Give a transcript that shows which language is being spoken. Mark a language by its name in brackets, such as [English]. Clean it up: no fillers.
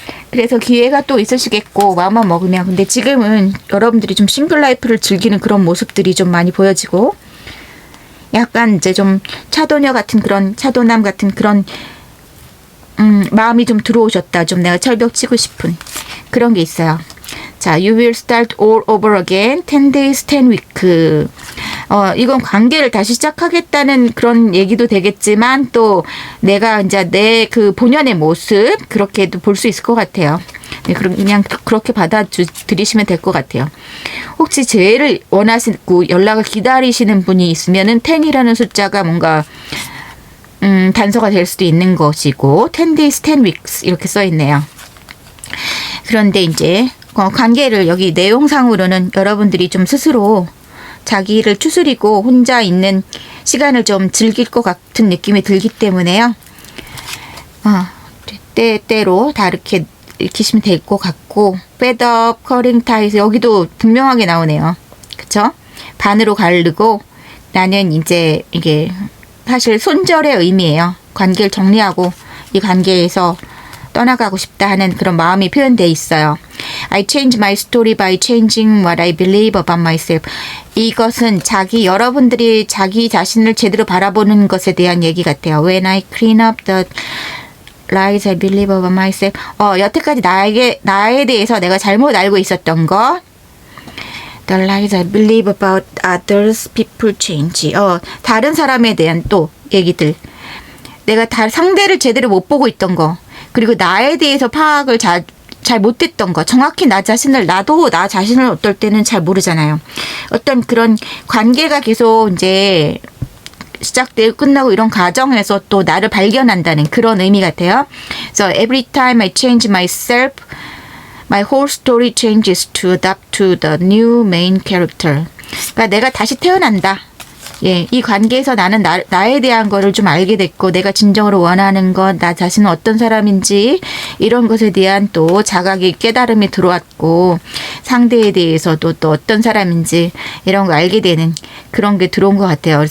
[Korean] 그래서 기회가 또 있으시겠고 마음만 먹으면. 근데 지금은 여러분들이 좀 싱글 라이프를 즐기는 그런 모습들이 좀 많이 보여지고 약간 이제 좀 차도녀 같은 그런, 차도남 같은 그런 마음이 좀 들어오셨다. 좀 내가 철벽 치고 싶은 그런 게 있어요. [English] 자, you will start all over again 10 days 10 week. [Korean] 이건 관계를 다시 시작하겠다는 그런 얘기도 되겠지만 또 내가 이제 내 그 본연의 모습 그렇게도 볼 수 있을 것 같아요. 네, 그냥 그렇게 받아들이시면 될 것 같아요. 혹시 재회를 원하시고 연락을 기다리시는 분이 있으면은 10이라는 숫자가 뭔가 단서가 될 수도 있는 것이고 10 days, 10 weeks 이렇게 써 있네요. 그런데 이제 관계를 여기 내용상으로는 여러분들이 좀 스스로 자기를 추스리고 혼자 있는 시간을 좀 즐길 것 같은 느낌이 들기 때문에요. 때때로 다 이렇게 읽히시면 될 것 같고 [English] fed up, calling ties [Korean] 여기도 분명하게 나오네요. 그쵸? 반으로 가르고 나는 이제 이게 사실 손절의 의미예요. 관계를 정리하고 이 관계에서 떠나가고 싶다 하는 그런 마음이 표현되어 있어요. [English] I change my story by changing what I believe about myself. [Korean] 이것은 여러분들이 자기 자신을 제대로 바라보는 것에 대한 얘기 같아요. [English] When I clean up the lies I believe about myself. [Korean] 여태까지 나에 대해서 내가 잘못 알고 있었던 것. [English] The lies I believe about others, people change. [Korean] 다른 사람에 대한 또 얘기들. 내가 상대를 제대로 못 보고 있던 거. 그리고 나에 대해서 파악을 잘 못했던 거. 정확히 나도 나 자신을 어떨 때는 잘 모르잖아요. 어떤 그런 관계가 계속 이제 시작되고 끝나고 이런 과정에서 또 나를 발견한다는 그런 의미 같아요. [English] So every time I change myself, my whole story changes to adapt to the new main character. [Korean] 그러니까 내가 다시 태어난다. 예, 이 관계에서 나는 나에 대한 거를 좀 알게 됐고 내가 진정으로 원하는 것, 나 자신은 어떤 사람인지 이런 것에 대한 또 자각이 깨달음이 들어왔고 상대에 대해서도 또 어떤 사람인지 이런 거 알게 되는 그런 게 들어온 것 같아요.